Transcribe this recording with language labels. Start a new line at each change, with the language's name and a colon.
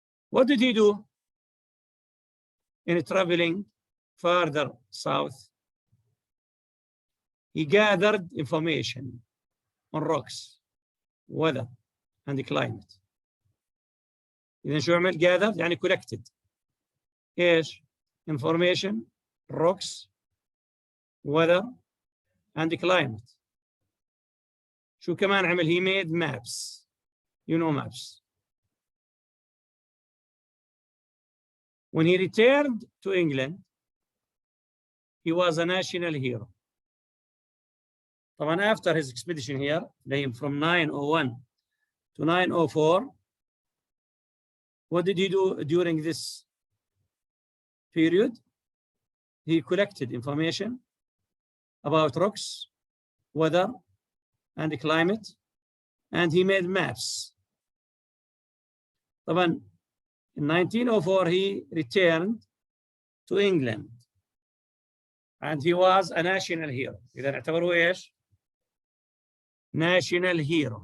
English: What did he do in traveling further south? He gathered information on rocks, weather, and climate.
Arabic: إذا شو عمل؟ gathered يعني collected. إيش؟
English: information, rocks, weather, and climate.
Arabic: شو كمان عمل؟
English: he made maps. You know maps. When he returned to England, he was a national hero.
Arabic: طبعا
English: after his expedition here, from 901 to 904, what did he do during this period? He collected information about rocks, weather, and climate, and he made maps.
Arabic: طبعا
English: in 1904, he returned to England, and he was a national hero.
Arabic: إذا اعتبروه إيش؟
English: National hero.